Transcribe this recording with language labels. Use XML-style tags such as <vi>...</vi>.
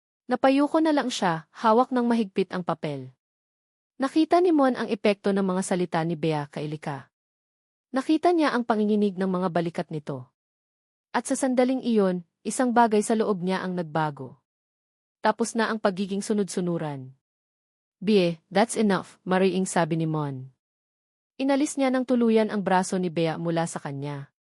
<tl>Napayuko na lang siya, hawak ng mahigpit ang papel. Nakita ni Mon ang epekto ng mga salita ni Bea kay Lika. Nakita niya ang panginginig ng mga balikat nito. At sa sandaling iyon, isang bagay sa loob niya ang nagbago. Tapos na ang pagiging sunod-sunuran.</tl> <en>Bea, that's enough,</en> <tl>mariing sabi ni Mon. Inalis niya ng tuluyan ang braso ni Bea mula sa kanya.</tl>